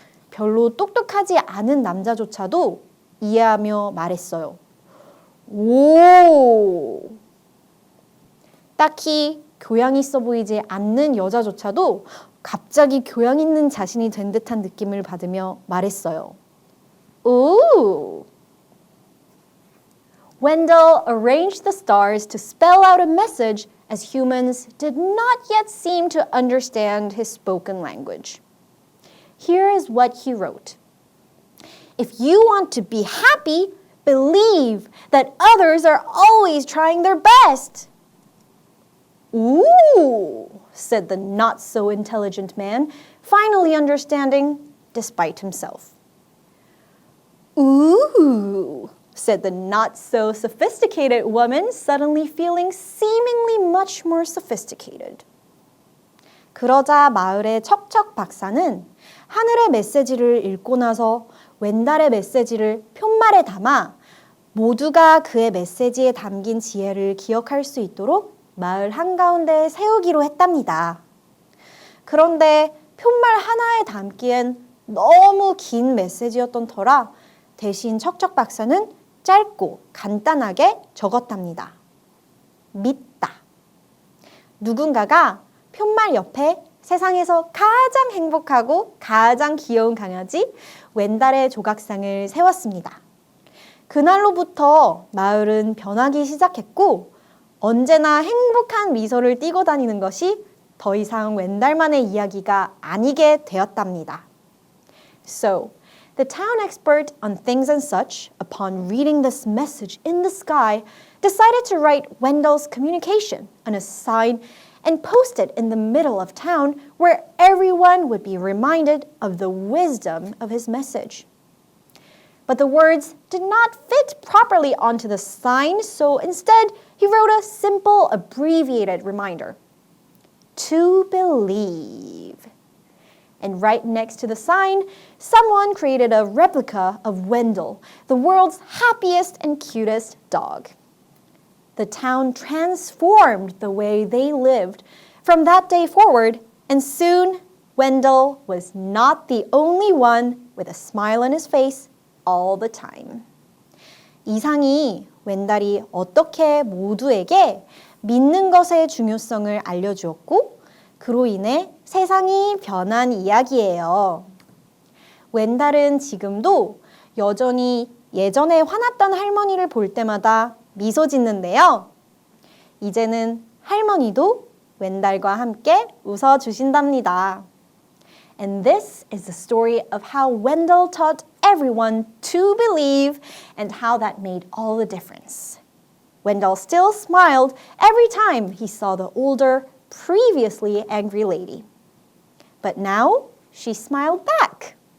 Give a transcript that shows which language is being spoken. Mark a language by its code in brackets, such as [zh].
[ko] 별로 똑똑하지 않은 남자조차도 이해하며 말했어요. 오! 딱히 교양 있어 보이지 않는 여자조차도 갑자기 교양 있는 자신이 된 듯한 느낌을 받으며 말했어요. 오! [en] Wendell arranged the stars to spell out a message as humans did not yet seem to understand his spoken language. Here is what he wrote. If you want to be happy, believe that others are always trying their best. Ooh, said the not-so-intelligent man, finally understanding despite himself. Ooh, said the not-so-sophisticated woman, suddenly feeling seemingly much more sophisticated. [ko] 그러자 마을의 척척 박사는 하늘의 메시지를 읽고 나서 웬달의 메시지를 푯말에 담아 모두가 그의 메시지에 담긴 지혜를 기억할 수 있도록 마을 한가운데에 세우기로 했답니다. 그런데 푯말 하나에 담기엔 너무 긴 메시지였던 터라 대신 척척 박사는 짧고 간단하게 적었답니다. 믿다. 누군가가 푯말 옆에 세상에서 가장 행복하고 가장 귀여운 강아지 웬달의 조각상을 세웠습니다. 그날로부터 마을은 변하기 시작했고 언제나 행복한 미소를 띠고 다니는 것이 더 이상 웬달만의 이야기가 아니게 되었답니다. [en] So, the town expert on things and such, upon reading this message in the sky, decided to write Wendell's communication on a sign and post it in the middle of town where everyone would be reminded of the wisdom of his message. But the words did not fit properly onto the sign, so instead he wrote a simple abbreviated reminder. To believe. And right next to the sign, someone created a replica of Wendell, the world's happiest and cutest dog. The town transformed the way they lived from that day forward, and soon Wendell was not the only one with a smile on his face all the time. [ko] 이상이 웬달이 어떻게 모두에게 믿는 것의 중요성을 알려주었고 그로 인해 세상이 변한 이야기예요. 웬달은 지금도 여전히 예전에 화났던 할머니를 볼 때마다 미소 짓는데요. 이제는 할머니도 웬달과 함께 웃어주신답니다. [en] And this is the story of how Wendell taught everyone to believe and how that made all the difference. Wendell still smiled every time he saw the older, previously angry lady. But now she smiled back.